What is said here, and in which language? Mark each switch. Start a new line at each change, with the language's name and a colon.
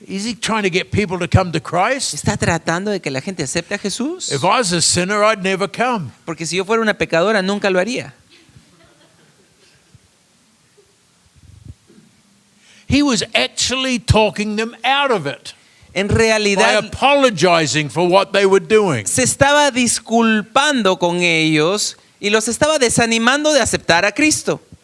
English: Is he trying to get people to come to Christ?
Spanish: ¿Está tratando de que la gente acepte a Jesús?
English: If I was a sinner, I'd never come.
Spanish: Porque si yo fuera una pecadora, nunca lo haría.
English: He was actually talking them out of it
Spanish: En
English: by
Spanish: realidad,
English: apologizing for what they were doing.
Spanish: se estaba disculpando con ellos y los estaba desanimando de aceptar a Cristo.